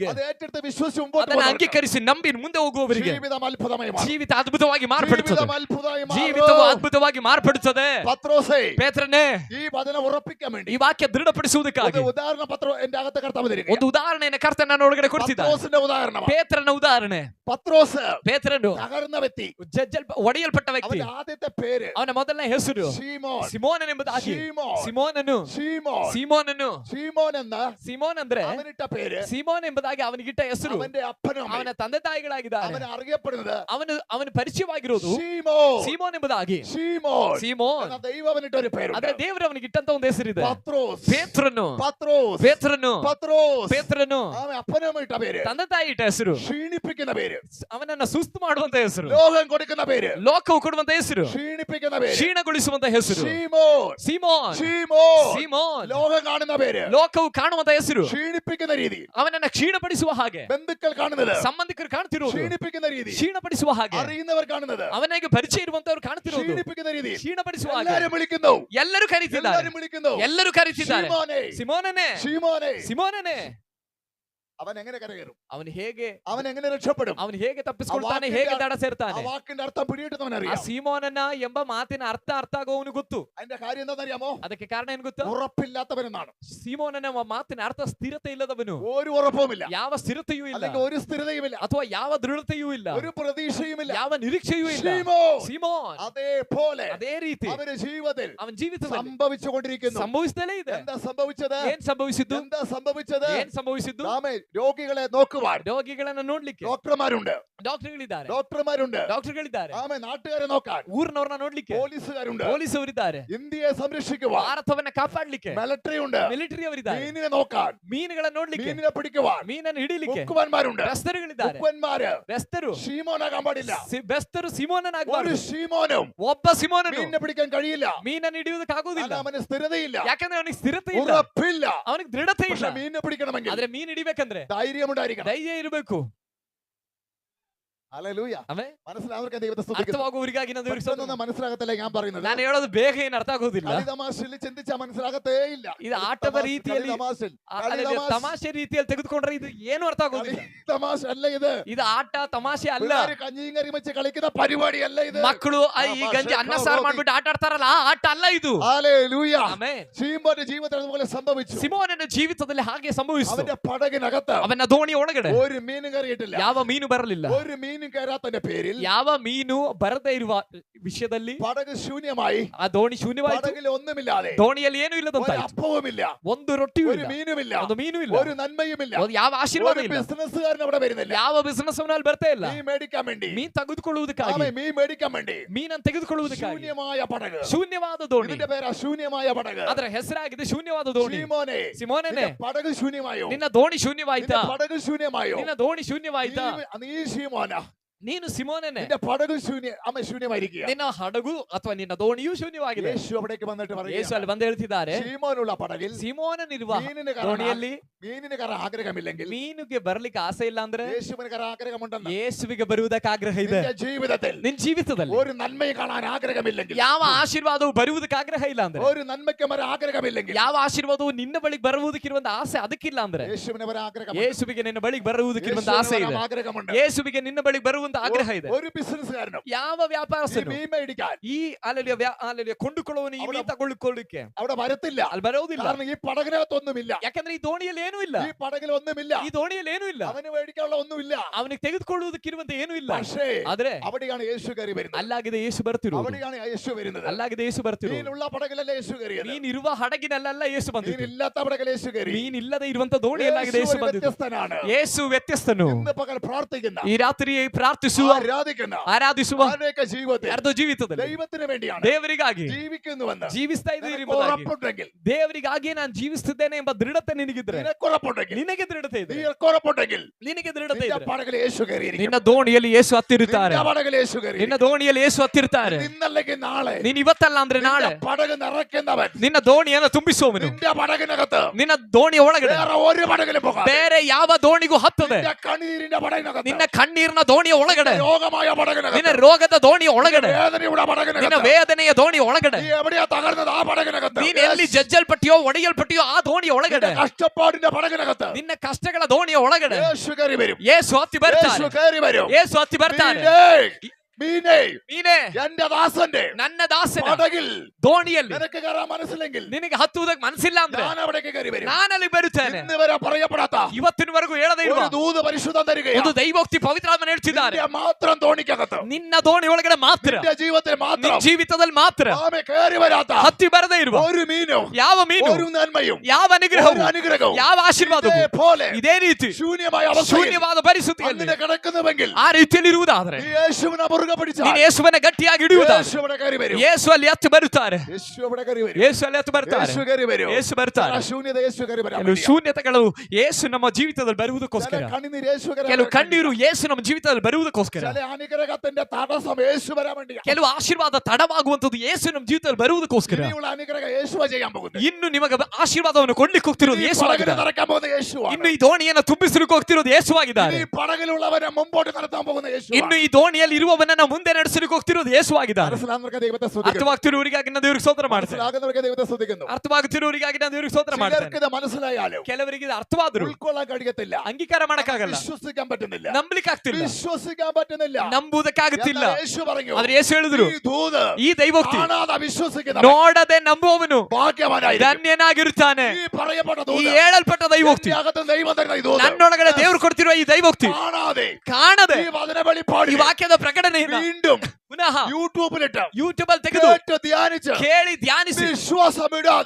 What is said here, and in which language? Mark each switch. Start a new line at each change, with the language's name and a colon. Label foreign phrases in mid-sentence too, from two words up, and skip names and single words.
Malayalam: അത് ഏറ്റെടുത്ത് വിശ്വസിച്ച് മുമ്പോട്ട്
Kannada: ಅದನ್ನ
Malayalam: പോകുന്നവർക്ക്
Kannada: ಅಂಗೀಕರಿಸಿ ನಂಬಿ ಮುಂದೆ ಹೋಗುವವರಿಗೆ
Malayalam: ജീവിതം അത്ഭുതമായി മാറും.
Kannada: ಜೀವಿತ ಅದ್ಭುತವಾಗಿ ಮಾರ್ಪಡುತ್ತದೆ.
Malayalam: ജീവിതം അത്ഭുതമായി
Kannada: ಜೀವಿತವು
Malayalam: മാറും.
Kannada: ಅದ್ಭುತವಾಗಿ ಮಾರ್ಪಡುತ್ತದೆ.
Malayalam: പത്രോസേ,
Kannada: ಪೇತ್ರನೇ,
Malayalam: ഈ വചനം ഉറപ്പിക്കാൻ വേണ്ടി
Kannada: ಈ ವಾಕ್ಯ ದೃಢಪಡಿಸುವುದಕ್ಕಾಗಿ
Malayalam: ഒരു ഉദാഹരണ പത്രം എന്റെ അകത്ത് കർത്താവ് തരിക.
Kannada: ಒಂದು ಉದಾಹರಣೆಯನ್ನು ಕರ್ತನ ನನ್ನ ಒಳಗಡೆ ಕೊಡ್ತಿದ್ದಾನೆ.
Malayalam: പത്രോസിന്റെ ഉദാഹരണം,
Kannada: ಪೇತ್ರನ ಉದಾಹರಣೆ.
Malayalam: പത്രോസ്
Kannada: ಪೇತ್ರನು
Malayalam: തകർന്ന വ്യക്തി,
Kannada: ಒಡೆಯಲ್ಪಟ್ಟ ವ್ಯಕ್ತಿ.
Malayalam: അവന്റെ ആദ്യത്തെ പേര്
Kannada: ಅವನ ಮೊದಲನೇ ಹೆಸರು
Malayalam: ശീമോൻ.
Kannada: ಸಿಮೋನನೆಂಬುದಾಗಿ.
Malayalam: ശീമോൻ.
Kannada: ಸಿಮೋನನು
Malayalam: ശീമോൻ.
Kannada: ಸಿಮೋನನು
Malayalam: ശീമോൻ എന്ന
Kannada: ಸಿಮೋನ್ ಅಂದ್ರೆ
Malayalam: അവനിട്ട പേര്
Kannada: ಸಿಮೋನ್ ಎಂಬುದಾಗಿ ಅವನಿಗಿಟ್ಟ ಹೆಸರು.
Malayalam: അവന്റെ അപ്പനും
Kannada: ಅವನ ತಂದೆ ತಾಯಿಗಳಾಗಿದ್ದಾರೆ.
Malayalam: അവൻ അറിയപ്പെടുന്നത്
Kannada: ಅವನು ಪರಿಚಯವಾಗಿರೋದು
Malayalam: ശീമോൻ.
Kannada: ಸಿಮೋನ್ ಎಂಬುದಾಗಿ.
Malayalam: ശീമോൻ
Kannada: ಸಿಮೋನ್
Malayalam: എന്ന ദൈവം അവനിട്ട ഒരു പേരുണ്ട്.
Kannada: ಆದ್ರೆ ದೇವರು ಅವನಿಗೆ ಇಟ್ಟಂತ ಒಂದು ಹೆಸರಿದೆ.
Malayalam: പത്രോസ്.
Kannada: ಪೇತ್ರನು
Malayalam: പത്രോസ്.
Kannada: ಪೇತ್ರನು
Malayalam: പത്രോസ്.
Kannada: ಪೇತ್ರನು
Malayalam: അവൻ അപ്പനും ഇട്ട പേര്,
Kannada: ತಂದೆ ತಾಯಿ ಇಟ್ಟ ಹೆಸರು.
Malayalam: ക്ഷീണിപ്പിക്കുന്ന പേര്,
Kannada: ಅವನನ್ನ ಸುಸ್ತು ಮಾಡುವಂತ ಹೆಸರು.
Malayalam: ലോകം കൊടുക്കുന്ന പേര്,
Kannada: ಲೋಕವು ಕೊಡುವಂತ ಹೆಸರು.
Malayalam: ക്ഷീണിപ്പിക്കുന്ന പേര്,
Kannada: ಕ್ಷೀಣಗೊಳಿಸುವಂತ ಹೆಸರು.
Malayalam: ശീമോൻ.
Kannada: ಸಿಮೋನ್.
Malayalam: ശീമോൻ.
Kannada: ಸಿಮೋನ್
Malayalam: ലോകം കാണുന്ന പേര്,
Kannada: ಲೋಕವು ಕಾಣುವಂತ ಹೆಸರು.
Malayalam: ക്ഷീണിപ്പിക്കുന്ന രീതി,
Kannada: ಅವನನ್ನ ಕ್ಷೀಣಪಡಿಸುವ ಹಾಗೆ.
Malayalam: ബന്ധുക്കൾ കാണുന്നത്
Kannada: ಸಂಬಂಧಿಕರು ಕಾಣ್ತಿರೋದು
Malayalam: ക്ഷീണിപ്പിക്കുന്ന രീതി,
Kannada: ಕ್ಷೀಣಪಡಿಸುವ ಹಾಗೆ.
Malayalam: അറിയുന്നവർ കാണുന്നത്
Kannada: ಅವನಿಗೆ ಪರಿಚಯ ಇರುವಂತವರು ಕಾಣ್ತಿರೋದು
Malayalam: ക്ഷീണിപ്പിക്കുന്ന രീതി.
Kannada: ಕ್ಷೀಣಪಡಿಸುವ ಹಾಗೆ.
Malayalam: എല്ലാരും വിളിക്കുന്നു,
Kannada: ಎಲ್ಲರೂ ಕರೀತಿದ್ದಾರೆ.
Malayalam: എല്ലാരും വിളിക്കുന്നു,
Kannada: ಎಲ್ಲರೂ ಕರೀತಿದ್ದಾರೆ.
Malayalam: ശീമോനെ,
Kannada: ಸಿಮೋನನೇ,
Malayalam: ശീമോനെ.
Kannada: ಸಿಮೋನನೇ.
Malayalam: അവൻ എങ്ങനെ കരകയറും?
Kannada: ಅವನು ಹೇಗೆ
Malayalam: അവൻ എങ്ങനെ രക്ഷപ്പെടും?
Kannada: ಅವನು ಹೇಗೆ ತಪ್ಪಿಸಿಕೊಳ್ತಾನೆ, ಹೇಗೆ ದಡ
Malayalam: ആ
Kannada: ಸೇರ್ತಾನೆ?
Malayalam: വാക്കിന്റെ അർത്ഥം
Kannada: ಆ
Malayalam: പിടികിട്ടുന്നവനറിയാം.
Kannada: ಸೀಮೋನನ ಎಂಬ ಮಾತಿನ ಅರ್ಥ ಆಗುವವನು ಗೊತ್ತು.
Malayalam: അതിന്റെ കാര്യം എന്താണെന്നറിയാമോ?
Kannada: ಅದಕ್ಕೆ ಕಾರಣ ಏನು ಗೊತ್ತಾ?
Malayalam: ഉറപ്പില്ലാത്തവനെന്നാണ്.
Kannada: ಸೀಮೋನನ ಮಾತಿನ ಅರ್ಥ ಸ್ಥಿರತೆ ಇಲ್ಲದವನು.
Malayalam: ഒരു ഉറപ്പുമില്ല,
Kannada: ಯಾವ ಸ್ಥಿರತೆಯೂ ಇಲ್ಲ,
Malayalam: അല്ലെങ്കിൽ ഒരു സ്ഥിരതയുമില്ല,
Kannada: ಅಥವಾ ಯಾವ ದೃಢತೆಯೂ ಇಲ್ಲ,
Malayalam: ഒരു പ്രതീക്ഷയുമില്ല.
Kannada: ಯಾವ ನಿರೀಕ್ಷೆಯೂ ಇಲ್ಲ.
Malayalam: ശീമോൻ
Kannada: ಸೀಮೋನ್
Malayalam: അതേപോലെ
Kannada: ಅದೇ ರೀತಿ
Malayalam: അവന്റെ ജീവിതത്തിൽ
Kannada: ಅವನ ಜೀವಿತದಲ್ಲಿ
Malayalam: സംഭവിച്ചുകൊണ്ടിരിക്കുന്നു.
Kannada: ಸಂಭವಿಸಲೇ ಇದೆ.
Malayalam: എന്താ സംഭവിച്ചത്?
Kannada: ಏನ್ ಸಂಭವಿಸಿದ್ದು?
Malayalam: എന്താ സംഭവിച്ചത്?
Kannada: ಏನ್ ಸಂಭವಿಸಿದ್ದು?
Malayalam: ആമേൻ. രോഗികളെ നോക്കുവാൻ
Kannada: ರೋಗಿಗಳನ್ನ ನೋಡ್ಲಿಕ್ಕೆ
Malayalam: ഡോക്ടർമാരുണ്ട്,
Kannada: ಡಾಕ್ಟರ್ಗಳಿದ್ದಾರೆ,
Malayalam: ഡോക്ടർമാരുണ്ട്. നാട്ടുകാരെ നോക്കാൻ
Kannada: ಊರ್ನವ್ರನ್ನ ನೋಡ್ಲಿಕ್ಕೆ
Malayalam: പോലീസുകാരുണ്ട്.
Kannada: ಪೊಲೀಸರಿದ್ದಾರೆ,
Malayalam: ഇന്ത്യയെ സംരക്ഷിക്കുവാൻ
Kannada: ಭಾರತವನ್ನ ಕಾಪಾಡ್ಲಿಕ್ಕೆ
Malayalam: മിലിಟറി ഉണ്ട്.
Kannada: ಮಿಲಿಟರಿ ಅವರಿದ್ದಾರೆ,
Malayalam: മീനിനെ നോക്കാൻ,
Kannada: ಮೀನುಗಳನ್ನ ನೋಡ್ಲಿಕ್ಕೆ,
Malayalam: മീനിനെ പിടിക്കുവാൻ
Kannada: ಮೀನನ್ನು ಹಿಡಿಲಿಕ್ಕೆ
Malayalam: മുക്കുവന്മാരുണ്ട്.
Kannada: ಬೆಸ್ತರುಗಳಿದ್ದಾರೆ.
Malayalam: മുക്കുവന്മാര്
Kannada: ಬೆಸ್ತರು
Malayalam: ഷീമോനാകാൻ പാടില്ല.
Kannada: ಬೆಸ್ತರು
Malayalam: ഒരു
Kannada: ಸಿಮೋನನಾಗಬಾರದು.
Malayalam: ഷീമോനും
Kannada: ಒಬ್ಬ ಸಿಮೋನನು
Malayalam: മീനിനെ പിടിക്കാൻ കഴിയില്ല.
Kannada: ಮೀನನ್ನು ಹಿಡಿಯುವುದಕ್ಕಾಗುವುದಿಲ್ಲ.
Malayalam: അവന് സ്ഥിരതയില്ല,
Kannada: ಯಾಕಂದ್ರೆ ಅವನಿಗೆ ಸ್ಥಿರತೆ ಇಲ್ಲ,
Malayalam: ഉറപ്പില്ല.
Kannada: ಅವನಿಗೆ ದೃಢತೆ ಇಲ್ಲ.
Malayalam: പക്ഷെ മീനിനെ പിടിക്കണമെങ്കിൽ
Kannada: ಆದ್ರೆ ಮೀನ್ ಹಿಡಿಬೇಕಂದ್ರೆ
Malayalam: ധൈര്യമുണ്ടായിരിക്കണം.
Kannada: ಧೈರ್ಯ ಇರಬೇಕು.
Malayalam: ഹല്ലേലൂയ.
Kannada: ಆಮೆನ್.
Malayalam: മനസ്സിലാവുന്നവർക്ക് ദൈവത്തെ സ്തുതിക്കുന്നു.
Kannada: ಅರ್ಥವಾಗುವವರಿಗಾಗಿ ನಾವು ದೇವರಿಗೆ ಸ್ತೋತ್ರ
Malayalam: പെട്ടെന്നൊന്നും മനസ്സിലാകത്തില്ല ഞാൻ പറയുന്നത്.
Kannada: ನಾನು ಹೇಳೋದು ಬೇಗ ಏನು ಅರ್ಥ ಆಗೋದಿಲ್ಲ.
Malayalam: കളിതമാശയിൽ ചിന്തിച്ചാൽ മനസ്സിലാകത്തേ ഇല്ല.
Kannada: ಇದು ಆಟದ ರೀತಿಯಲ್ಲಿ ತಮಾಷೆ ರೀತಿಯಲ್ಲಿ ತೆಗೆದುಕೊಂಡ್ರೆ ಇದು ಏನು ಅರ್ಥ ಆಗೋದಿಲ್ಲ.
Malayalam: തമാശ അല്ല ഇത്.
Kannada: ಇದು ಆಟ ತಮಾಷೆ ಅಲ್ಲ.
Malayalam: കഞ്ഞിയും കറിയും വെച്ച് കളിക്കുന്ന പരിപാടിയല്ല ഇത്.
Kannada: ಮಕ್ಕಳು ಈ ಗಂಜಿ ಅನ್ನ ಸಾರು ಮಾಡ್ಬಿಟ್ಟು ಆಟ ಆಡ್ತಾರಲ್ಲ, ಆ ಆಟ ಅಲ್ಲ ಇದು.
Malayalam: ഹല്ലേലൂയ.
Kannada: ಆಮೆನ್.
Malayalam: ശീമോന്റെ ജീവിതത്തിൽ അതുപോലെ സംഭവിച്ചു.
Kannada: ಸಿಮೋನನ ಜೀವಿತದಲ್ಲಿ ಹಾಗೆ ಸಂಭವಿಸಿತು.
Malayalam: അവന്റെ പടകിനകത്ത്
Kannada: ಅವನ ದೋಣಿ ಒಳಗಡೆ
Malayalam: ഒരു മീനും കയറിയിട്ടില്ല.
Kannada: ಯಾವ ಮೀನು ಬರಲಿಲ್ಲ.
Malayalam: ഒരു മീനും കയറാത്തതിന്റെ പേരിൽ
Kannada: ಯಾವ ಮೀನು ಬರದೇ ಇರುವ ವಿಷಯದಲ್ಲಿ
Malayalam: പടക് ശൂന്യമായി.
Kannada: ಆ ದೋಣಿ ಶೂನ್ಯವಾಯಿತು.
Malayalam: പടകിൽ ഒന്നുമില്ലാതെ,
Kannada: ದೋಣಿಯಲ್ಲಿ ಏನು
Malayalam: ഒരു
Kannada: ಇಲ್ಲದಂತಾಯಿತು.
Malayalam: അപ്പവുമില്ല,
Kannada: ಒಂದು ರೊಟ್ಟಿಯೂ
Malayalam: ഒരു
Kannada: ಇಲ್ಲ,
Malayalam: മീനുമില്ല,
Kannada: ಒಂದು ಮೀನು ಇಲ್ಲ,
Malayalam: ഒരു നന്മയുമില്ല,
Kannada: ಒಂದು ಯಾವ ಆಶೀರ್ವಾದ
Malayalam: ഒരു
Kannada: ಇಲ್ಲ,
Malayalam: ബിസിനസ്സുകാരൻ അവിടെ വരുന്നില്ല.
Kannada: ಯಾವ ಬಿಸಿನೆಸ್ ಅವನಲ್ಲಿ ಬರ್ತಾ ಇಲ್ಲ.
Malayalam: മീൻ മേടിക്കാൻ വേണ്ടി,
Kannada: ಮೀನ್ ತೆಗೆದುಕೊಳ್ಳುವುದಕ್ಕಾಗಿ,
Malayalam: മീൻ മേടിക്കാൻ വേണ്ടി
Kannada: ಮೀನನ್ನು ತೆಗೆದುಕೊಳ್ಳುವುದಕ್ಕಾಗಿ
Malayalam: ശൂന്യമായ പടക്.
Kannada: ಶೂನ್ಯವಾದ ದೋಣಿ.
Malayalam: ഇതിന്റെ പേരാ ശൂന്യമായ പടക്.
Kannada: ಅದರ ಹೆಸರಾಗಿದೆ ಶೂನ್ಯವಾದ ದೋಣಿ.
Malayalam: ശീമോനെ,
Kannada: ಸಿಮೋನನೇ,
Malayalam: നിന്റെ പടക് ശൂന്യമായോ?
Kannada: ನಿನ್ನ ದೋಣಿ ಶೂನ್ಯವಾಯ್ತಾ?
Malayalam: നിന്റെ പടക് ശൂന്യമായോ?
Kannada: ನಿನ್ನ ದೋಣಿ ಶೂನ್ಯವಾಯ್ತಾ?
Malayalam: നീ ശീമോന,
Kannada: ನೀನು ಸಿಮೋನನೇ,
Malayalam: നിന്റെ പടക് ശൂന്യമായിരിക്കുക.
Kannada: ನಿನ್ನ ಹಡಗು ಅಥವಾ ನಿನ್ನ ದೋಣಿಯೂ ಶೂನ್ಯವಾಗಿದೆ.
Malayalam: യേശു അവിടേക്ക് വന്നിട്ട്
Kannada: ಯೇಸು ಅಲ್ಲಿ ಬಂದು ಹೇಳ್ತಿದ್ದಾರೆ,
Malayalam: ശീമോനുള്ള പടകിൽ
Kannada: ಸಿಮೋನನಿರುವ
Malayalam: മീനിന്
Kannada: ದೋಣಿಯಲ್ಲಿ
Malayalam: മീനിന് കയറാൻ ആഗ്രഹമില്ലെങ്കിൽ,
Kannada: ಮೀನಿಗೆ ಬರ್ಲಿಕ್ಕೆ ಆಸೆ ಇಲ್ಲ ಅಂದ್ರೆ
Malayalam: യേശുവിന് കയറാൻ ആഗ്രഹമുണ്ടെന്ന്.
Kannada: ಯೇಸುವಿಗೆ ಬರುವುದಕ್ಕೆ ಆಗ್ರಹ ಇದೆ.
Malayalam: നിന്റെ ജീവിതത്തിൽ
Kannada: ನಿನ್ ಜೀವಿತದಲ್ಲಿ
Malayalam: ഒരു നന്മയെ കാണാൻ ആഗ്രഹമില്ലെങ്കിൽ,
Kannada: ಯಾವ ಆಶೀರ್ವಾದವು ಬರುವುದಕ್ಕೆ ಆಗ್ರಹ ಇಲ್ಲ ಅಂದ್ರೆ,
Malayalam: ഒരു നന്മയ്ക്ക് വരാൻ ആഗ്രഹമില്ലെങ്കിൽ,
Kannada: ಯಾವ ಆಶೀರ್ವಾದವು ನಿನ್ನ ಬಳಿಗೆ ಬರುವುದಕ್ಕಿರುವಂತ ಆಸೆ ಅದಕ್ಕಿಲ್ಲ ಅಂದ್ರೆ,
Malayalam: യേശുവിന് വരാൻ ആഗ്രഹം,
Kannada: ಯೇಸುವಿಗೆ ನಿನ್ನ ಬಳಿಗೆ ಬರುವುದಕ್ಕಿರುವಂತ ಆಸೆ ಇದೆ.
Malayalam: ആഗ്രഹമുണ്ട്.
Kannada: ಯೇಸುವಿಗೆ ನಿನ್ನ ಬಳಿಗೆ ಬರುವಂತ ಆಗ್ರಹ ಇದೆ.
Malayalam: ഒരു ബിസിനസ്സുകാരനും
Kannada: ಯಾವ ವ್ಯಾಪಾರಸ್ಥನು
Malayalam: മീൻ മേടിക്കാൻ
Kannada: ಈ ಅಲ್ಲಲ್ಲಿ ಕೊಂಡುಕೊಳ್ಳುವನು ಈ ಮೀನು ತಗೊಳ್ಳಿಕೊಳ್ಳಿಕ್ಕೆ
Malayalam: അവിടെ വരത്തില്ല.
Kannada: ಅಲ್ಲಿ ಬರೋದಿಲ್ಲ.
Malayalam: കാരണം ഈ പടകിനകത്തൊന്നുമില്ല.
Kannada: ಯಾಕಂದ್ರೆ ಈ ದೋಣಿಯಲ್ಲಿ ಏನೂ ಇಲ್ಲ,
Malayalam: ഈ പടകിൽ ഒന്നുമില്ല.
Kannada: ಈ ದೋಣಿಯಲ್ಲಿ ಏನೂ ಇಲ್ಲ,
Malayalam: അവന് മേടിക്കാനുള്ള ഒന്നുമില്ല.
Kannada: ಅವನಿಗೆ ತೆಗೆದುಕೊಳ್ಳುವುದಕ್ಕಿರುವಂತ ಏನೂ ಇಲ್ಲ.
Malayalam: പക്ഷേ
Kannada: ಆದ್ರೆ
Malayalam: അവിടെയാണ് യേശു കയറി വരുന്നത്.
Kannada: ಅಲ್ಲಾಗಿದೆ ಯೇಸು ಬರ್ತಿರುವುದು,
Malayalam: അവിടെയാണ് യേശു വരുന്നത്.
Kannada: ಅಲ್ಲಾಗಿದೆ ಯೇಸು ಬರ್ತಿರುವುದು.
Malayalam: മീനുള്ള പടകിലല്ല യേശു കയറിയത്.
Kannada: ಮೀನಿರುವ ಹಡಗಿನಲ್ಲ ಯೇಸು ಬಂದಿದ್ದು,
Malayalam: മീനില്ലാത്ത പടകിൽ യേശു കയറി.
Kannada: ಮೀನಿಲ್ಲದೆ ಇರುವಂತ ದೋಣಿಯಲ್ಲಾಗಿದೆ ಯೇಸು ಬಂದಿದ್ದು.
Malayalam: വ്യത്യസ്തനാണ്.
Kannada: ಯೇಸು ವ್ಯತ್ಯಸ್ತನು.
Malayalam: ഇന്ന് പകൽ പ്രാർത്ഥിക്കുന്ന,
Kannada: ಈ ರಾತ್ರಿ ಪ್ರಾರ್ಥಿಸುವ, ಆರಾಧಿಸುವ
Malayalam: ആരുടെയൊക്കെ ജീവിതത്തിൽ
Kannada: ಯಾರ್ದೋ ಜೀವಿತದಲ್ಲಿ
Malayalam: ദൈവത്തിന് വേണ്ടിയാണ്
Kannada: ದೇವರಿಗಾಗಿ
Malayalam: ജീവിക്കുന്നുവെന്ന്
Kannada: ಜೀವಿಸ್ತಾ ಇದ್ದೀರಿ
Malayalam: നിനക്ക്
Kannada: ಎಂಬುದಾಗಿ,
Malayalam: ഉറപ്പുണ്ടെങ്കിൽ,
Kannada: ದೇವರಿಗಾಗಿ ನಾನು ಜೀವಿಸುತ್ತಿದ್ದೇನೆ ಎಂಬ ದೃಢತೆ ನಿನಗಿದ್ರೆ,
Malayalam: നിനക്കുറപ്പുണ്ടെങ്കിൽ,
Kannada: ನಿನಗೆ ದೃಢತೆ ಇದೆ,
Malayalam: നിനക്കുറപ്പുണ്ടെങ്കിൽ,
Kannada: ನಿನಗೆ ದೃಢತೆ
Malayalam: നിന്റെ
Kannada: ಇದೆ,
Malayalam: പടകിൽ യേശു കയറിയിരിക്കും.
Kannada: ನಿನ್ನ ದೋಣಿಯಲ್ಲಿ ಯೇಸು ಹತ್ತಿರುತ್ತಾರೆ,
Malayalam: നിന്റെ പടകിൽ യേശു
Kannada: ನಿನ್ನ
Malayalam: കയറിയിരിക്കും.
Kannada: ದೋಣಿಯಲ್ಲಿ ಯೇಸು ಹತ್ತಿರುತ್ತಾರೆ.
Malayalam: ഇന്നല്ലെങ്കിൽ നാളെ
Kannada: ನೀನ್ ಇವತ್ತಲ್ಲ ಅಂದ್ರೆ ನಾಳೆ
Malayalam: നിന്റെ പടക് നിറയ്ക്കുന്നവൻ
Kannada: ನಿನ್ನ ದೋಣಿಯನ್ನು ತುಂಬಿಸುವವನು
Malayalam: നിന്റെ പടകിനകത്ത്
Kannada: ನಿನ್ನ ದೋಣಿಯ ಒಳಗಡೆ
Malayalam: വേറെ ഒരു പടകിലും പോകാം.
Kannada: ಬೇರೆ ಯಾವ ದೋಣಿಗೂ ಹತ್ತದೆ.
Malayalam: നിന്റെ കണ്ണീരിന്റെ പടകിനകത്ത്,
Kannada: ನಿನ್ನ ಕಣ್ಣೀರಿನ ದೋಣಿಯ ಒಳಗಡೆ,
Malayalam: രോഗമായ
Kannada: ನಿನ್ನ
Malayalam: പടകിനകത്ത്,
Kannada: ರೋಗದ ದೋಣಿಯ ಒಳಗಡೆ,
Malayalam: വേദനയുടെ
Kannada: ನಿನ್ನ
Malayalam: പടകിനകത്ത്,
Kannada: ವೇದನೆಯ ದೋಣಿಯ ಒಳಗಡೆ,
Malayalam: നീ എവിടെയാ തകർന്നത് ആ പടകിനകത്ത്,
Kannada: ನೀನ್ ಎಲ್ಲಿ ಜಜ್ಜಲ್ಪಟ್ಟಿಯೋ ಒಡೆಯಲ್ಪಟ್ಟಿಯೋ ಆ ದೋಣಿಯ ಒಳಗಡೆ,
Malayalam: നിന്റെ കഷ്ടപ്പാടിന്റെ പടകിനകത്ത്
Kannada: ನಿನ್ನ ಕಷ್ಟಗಳ ದೋಣಿಯ ಒಳಗಡೆ
Malayalam: യേശു കയറി വരും.
Kannada: ಯೇಸು ಹತ್ತಿ ಬರ್ತಾನೆ,
Malayalam: യേശു കയറി വരും.
Kannada: ಯೇಸು ಹತ್ತಿ ಬರ್ತಾನೆ.
Malayalam: മീനേ,
Kannada: ನೀನೇ
Malayalam: എന്റെ ദാസന്റെ
Kannada: ನನ್ನ ದಾಸನ
Malayalam: പടകിൽ
Kannada: ದೋಣಿಯಲ್ಲಿ
Malayalam: നിനക്ക് കയറാൻ മനസ്സില്ലെങ്കിൽ
Kannada: ನಿನಗೆ ಹತ್ತುವುದಕ್ಕೆ ಮನಸ್ಸಿಲ್ಲ ಅಂದ್ರೆ
Malayalam: ഞാൻ അവിടേക്ക് കയറി വരും.
Kannada: ನಾನಲ್ಲಿ ಬರುತ್ತೇನೆ.
Malayalam: ഇന്ന് വരെ പറയപ്പെടാത്ത
Kannada: ಇವತ್ತಿನವರೆಗೂ ಹೇಳದೇ ಇರುವ
Malayalam: ഒരു ദൂത് പരിശുദ്ധം തരികയാണ്.
Kannada: ಒಂದು ದೈವೋಕ್ತಿ ಪವಿತ್ರಾತ್ಮನ ಹೇಳ್ತಿದ್ದಾರೆ.
Malayalam: നിന്റെ മാത്രം തോണിക്കകത്ത്,
Kannada: ನಿನ್ನ ದೋಣಿ ಒಳಗಡೆ ಮಾತ್ರ,
Malayalam: നിന്റെ ജീവിതത്തിൽ മാത്രം,
Kannada: ನಿನ್ನ ಜೀವಿತದಲ್ಲಿ ಮಾತ್ರ
Malayalam: ആമേ കയറി വരാത്ത
Kannada: ಹತ್ತಿ ಬರದೇ ಇರುವ
Malayalam: ഒരു മീനും,
Kannada: ಯಾವ ಮೀನು,
Malayalam: ഒരു നന്മയും,
Kannada: ಯಾವ
Malayalam: ഒരു അനുഗ്രഹവും,
Kannada: ಯಾವ ಆಶೀರ್ವಾದವು
Malayalam: ഇതേപോലെ
Kannada: ಇದೇ ರೀತಿ
Malayalam: ശൂന്യമായ അവസ്ഥയിൽ
Kannada: ಶೂನ್ಯವಾದ ಪರಿಸ್ಥಿತಿಯಲ್ಲಿ
Malayalam: അങ്ങനെ കിടക്കുന്നുവെങ്കിൽ
Kannada: ಆ ರೀತಿಯಲ್ಲಿ ಇರುವುದಾದ್ರೆ
Malayalam: നീ യേശുവിനെ മുറുകെ പിടിച്ചാൽ
Kannada: ನೀನು ಯೇಸುವನ್ನ ಗಟ್ಟಿಯಾಗಿ ಹಿಡಿಯುವುದಾದ್ರೆ
Malayalam: യേശു അവിടെ കയറി വരും.
Kannada: ಯೇಸು ಅಲ್ಲಿ ಹತ್ತು ಬರುತ್ತಾರೆ,
Malayalam: യേശು അവിടെ ಕയറി വരും.
Kannada: ಯೇಸು ಅಲ್ಲಿ ಹತ್ತು ಬರ್ತಾರೆ,
Malayalam: യേശു കയറി വരും.
Kannada: ಯೇಸು ಬರ್ತಾರೆ.
Malayalam: ആ ശൂന്യത യേശു കയറി വരാൻ
Kannada: ಕೆಲವು
Malayalam: വേണ്ടിയാ.
Kannada: ಶೂನ್ಯತೆಗಳು ಯೇಸು ನಮ್ಮ ಜೀವಿತದಲ್ಲಿ ಬರುವುದಕ್ಕೋಸ್ಕರ,
Malayalam: ചില കണ്ണുനീര് യേശു കയറി
Kannada: ಕೆಲವು
Malayalam: വരാൻ
Kannada: ಕಣ್ಣೀರು ಯೇಸು ನಮ್ಮ ಜೀವಿತದಲ್ಲಿ ಬರುವುದಕ್ಕೋಸ್ಕರ,
Malayalam: ചില അനുഗ്രഹത്തിന്റെ തടസ്സം യേശു വരാൻ വേണ്ടിയാ.
Kannada: ಕೆಲವು ಆಶೀರ್ವಾದ ತಡವಾಗುವಂತದ್ದು ಯೇಸು ನಮ್ಮ ಜೀವಿತದಲ್ಲಿ ಬರುವುದಕ್ಕೋಸ್ಕರ.
Malayalam: ഇനിയുള്ള അനുഗ്രഹം യേശുവാ ചെയ്യാൻ പോകുന്നത്.
Kannada: ಇನ್ನು ನಿಮಗೆ ಆಶೀರ್ವಾದವನ್ನು ಕೊಡ್ಲಿಕ್ಕೆ ಹೋಗ್ತಿರೋದು
Malayalam: ഈ
Kannada: ಯೇಸುವಾಗಿದೆ.
Malayalam: പടകിനെ നിറയ്ക്കാൻ പോകുന്ന യേശുവാണ്.
Kannada: ಇನ್ನು ಈ ದೋಣಿಯನ್ನು ತುಂಬಿಸಲಿಕ್ಕೆ ಹೋಗ್ತಿರೋದು ಯೇಸುವಾಗಿದ್ದಾರೆ.
Malayalam: ഈ പടകിലുള്ളവരെ മുമ്പോട്ട് നടത്താൻ പോകുന്ന യേശുവാണ്.
Kannada: ಇನ್ನು ಈ ದೋಣಿಯಲ್ಲಿ ಇರುವವನನ್ನ ಮುಂದೆ ನಡೆಸಲಿಕ್ಕೆ ಹೋಗ್ತಿರೋದು ಯೇಸುವಾಗಿದ್ದಾರೆ.
Malayalam: മനസ്സിലാകുന്നവർക്ക് ദൈവത്തെ സ്തുതിക്കുന്നു.
Kannada: ಅರ್ಥವಾಗ್ತಿರುವವರಿಗಾಗಿ ನಾನು ದೇವರಿಗೆ ಸ್ತೋತ್ರ ಮಾಡ್ತೇನೆ.
Malayalam: മനസ്സിലാകുന്നവർക്ക് ദൈവത്തെ സ്തുതിക്കുന്നു.
Kannada: ಅರ್ಥವಾಗುತ್ತಿರುವವರಿಗಾಗಿ ನಾನು ದೇವರಿಗೆ ಸ್ತೋತ್ರ ಮಾಡ್ತೇನೆ.
Malayalam: ചിലർക്ക് ഇത് മനസ്സിലായാലും
Kannada: ಕೆಲವರಿಗೆ ಇದು ಅರ್ಥವಾದರೂ
Malayalam: ഉൾക്കൊള്ളാൻ കഴിയത്തില്ല.
Kannada: ಅಂಗೀಕಾರ ಮಾಡಕ್ಕಾಗಲ್ಲ,
Malayalam: വിശ്വസിക്കാൻ പറ്റുന്നില്ല.
Kannada: ನಂಬಲಿಕ್ಕೆ ಆಗ್ತಿಲ್ಲ,
Malayalam: വിശ്വസിക്കാൻ പറ്റുന്നില്ല.
Kannada: ನಂಬುವುದಕ್ಕಾಗುತ್ತಿಲ್ಲ.
Malayalam: എന്നാൽ യേശു പറഞ്ഞു,
Kannada: ಆದ್ರೆ ಯೇಸು ಹೇಳಿದ್ರು,
Malayalam: ഈ ദൂത്
Kannada: ಈ ದೈವೋಕ್ತಿ
Malayalam: കാണാതെ വിശ്വസിക്കുന്നവൻ
Kannada: ನೋಡದೆ ನಂಬುವವನು
Malayalam: ഭാഗ്യവാനായിരിക്കും.
Kannada: ಧನ್ಯನಾಗಿರುತ್ತಾನೆ.
Malayalam: ഈ പറയപ്പെട്ട
Kannada: ಈ
Malayalam: ദൂത്,
Kannada: ಹೇಳಲ್ಪಟ್ಟ ದೈವೋಕ್ತಿ,
Malayalam: എന്റെ അകത്ത് ദൈവം തരുന്ന ഈ ദൂത്,
Kannada: ನನ್ನೊಳಗಡೆ ದೇವರು ಕೊಡ್ತಿರುವ ಈ ದೈವೋಕ್ತಿ
Malayalam: കാണാതെ
Kannada: ಕಾಣದೆ
Malayalam: ഈ വചന വെളിപ്പാടിൽ
Kannada: ಈ ವಾಕ್ಯದ ಪ್ರಕಟಣೆ
Malayalam: വീണ്ടും
Kannada: ಪುನಃ
Malayalam: യൂട്യൂബിലിട്ട്
Kannada: ಯೂಟ್ಯೂಬ್ ತೆಗೆದು
Malayalam: കേട്ട് ധ്യാനിച്ച്
Kannada: ಕೇಳಿ ಧ್ಯಾನಿಸಿ
Malayalam: വിശ്വാസമിടാതെ